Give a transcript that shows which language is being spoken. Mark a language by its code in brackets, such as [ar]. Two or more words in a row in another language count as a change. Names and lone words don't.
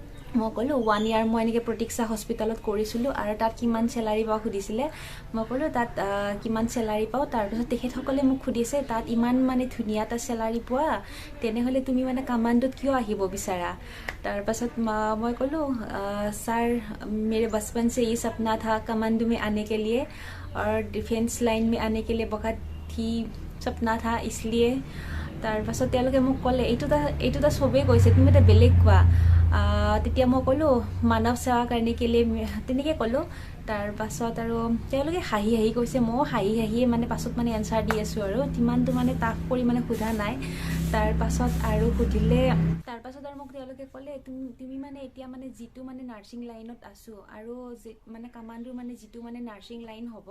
[as] মই ক'লোঁ 1 year মই এনেকৈ প্ৰতীক্ষা হস্পিটেলত কৰিছিলোঁ আৰু তাত কিমান চেলাৰী পাওঁ সুধিছিলে মই ক'লোঁ তাত কিমান চেলাৰী পাওঁ তাৰপিছত তেখেতসকলে মোক সুধিছে তাত ইমান মানে ধুনীয়া এটা চেলাৰী পোৱা তেনেহ'লে তুমি মানে কামাণ্ডোত কিয় আহিব বিচাৰা তাৰপাছত মই ক'লোঁ ছাৰ [hi] मेरे बचपन से ये सपना था कमांडो में आने के लिए और डिफेंस लाइन में आने के लिए बहुत ही सपना था इसलिए [as] তাৰপাছত তেওঁলোকে মোক ক'লে এইটো চবেই কৈছে তুমি এটা বেলেগ কোৱা তেতিয়া মই ক'লোঁ মানৱ সেৱা কাৰণে কেলে তেনেকৈ ক'লোঁ তাৰপাছত আৰু তেওঁলোকে হাঁহি হাঁহি কৈছে ময়ো হাঁহি হাঁহিয়ে মানে পাছত মানে এনচাৰ দি আছোঁ আৰু ইমানটো মানে টাফ কৰি মানে সোধা নাই তাৰপাছত আৰু সুধিলে তাৰপাছত আৰু মোক তেওঁলোকে ক'লে তুমি মানে এতিয়া মানে যিটো মানে নাৰ্ছিং লাইনত আছোঁ আৰু মানে কামাণ্ডোৰ মানে যিটো মানে নাৰ্ছিং লাইন হ'ব